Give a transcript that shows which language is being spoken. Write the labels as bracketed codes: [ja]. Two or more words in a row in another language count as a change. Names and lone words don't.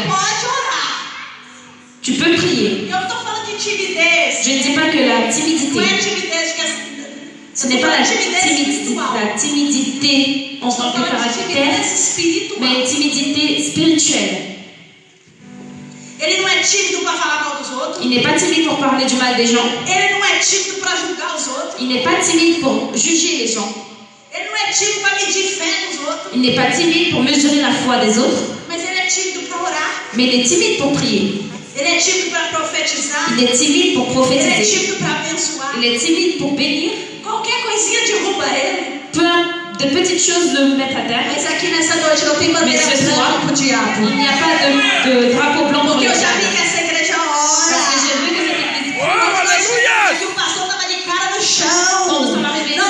[pt] pode orar. [fr] tu peux prier. [pt] Eu não estou falando de timidez. [fr] Je ne dis pas que la [pt] Não é [fr] timidité, [pt] timidez que é... [fr] ce n'est pas la [pt] timidez [fr] timidité en tant que caractère, [pt] espiritual. [fr] mais une timidité spirituelle. [pt] Ele não é tímido para falar mal dos outros. [fr] Il n'est pas timide pour parler du mal des gens. [pt] Ele não é tímido para julgar os outros. [fr] Il n'est pas timide pour juger les gens. [pt] Ele não é tímido para medir fé nos outros. [fr] Il n'est pas timide pour mesurer la foi des autres. [pt] Mas ele é tímido para orar. [fr] Mais il est timide pour prier. [pt] Ele é tímido para profetizar. [fr] Il est timide pour [pt] Ele é [fr] prophétiser. [pt] tímido para abençoar. [fr] Il est timide pour bénir. [pt] Qualquer coisinha derruba ele. [fr] Peu de petites choses le mettent à terre. [pt] Mas aqui nessa noite não tem bandeira [fr] Mais ce soir, [pt] branca pro diabo. [fr] il n'y a pas de drapeau blanc pour [pt] Porque [fr] le [pt] eu já vi [fr] diable. [pt] que essa igreja [fr] Parce que [pt] ora. [fr] j'ai vu que cette église, [pt] E o pastor estava de cara no [fr] quand nous [pt] chão. [fr] sommes arrivés